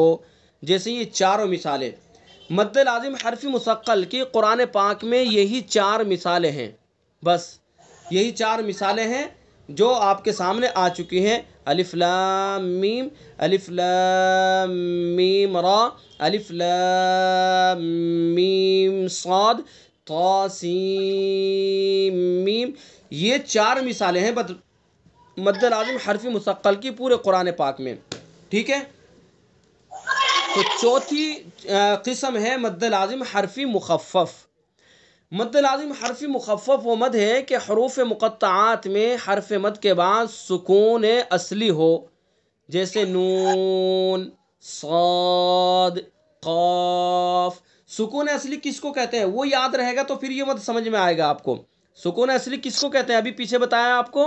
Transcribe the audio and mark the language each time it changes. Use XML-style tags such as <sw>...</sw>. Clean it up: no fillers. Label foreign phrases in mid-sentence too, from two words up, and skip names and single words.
<ur>جیسے یہ چاروں مثالیں مد لازم حرفی مثقل کی قرآن پاک میں یہی چار مثالیں ہیں، بس یہی چار مثالیں ہیں جو آپ کے سامنے آ چکی ہیں، الف لام میم، الف لام میم را، الف لام میم صاد، طا سین میم، یہ چار مثالیں ہیں مد لازم حرفی مثقل کی پورے قرآن پاک میں، ٹھیک ہے۔ تو چوتھی قسم ہے مد لازم حرفی مخفف۔ مد لازم حرفی مخفف وہ مد ہے کہ حروف مقطعات میں حرف مد کے بعد سکون اصلی ہو، جیسے نون، صاد، قاف۔ سکون اصلی کس کو کہتے ہیں وہ یاد رہے گا تو پھر یہ مد سمجھ میں آئے گا آپ کو۔ سکون اصلی کس کو کہتے ہیں ابھی پیچھے بتایا آپ کو،</ur>